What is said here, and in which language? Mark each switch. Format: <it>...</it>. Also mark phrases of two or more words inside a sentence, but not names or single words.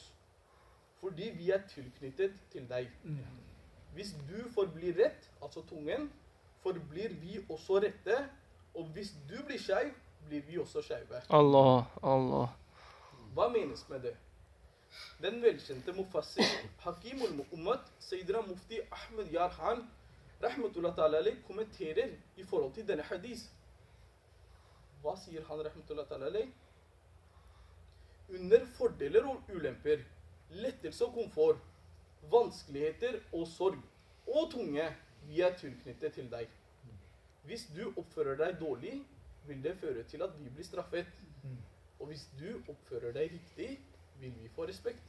<no>Fordi vi er tilknyttet til deg. Hvis du forblir rett, altså tungen, forblir vi også rette, og hvis du blir skeiv, blir vi også skeive.</no> <ar>الله، الله.</ar> <no>Hva menes med det? Den velkjente mufassir Hakim al-Mu'ummad, Sayyidina Mufti Ahmed Yar Khan,</no> <ar>رحمة الله تعالى عليه,</ar> <no>kommenterer i forhold til denne hadis. Hva sier han,</no> <ar>رحمة الله تعالى عليه?</ar> <no>Under fordeler og ulemper, lettelse og komfort, vanskeligheter og sorg, og tunge, vi er tilknyttet til deg. Hvis du oppfører deg dårlig, vil det føre til at vi blir straffet. Og hvis du oppfører deg riktig, vil vi få respekt.</no>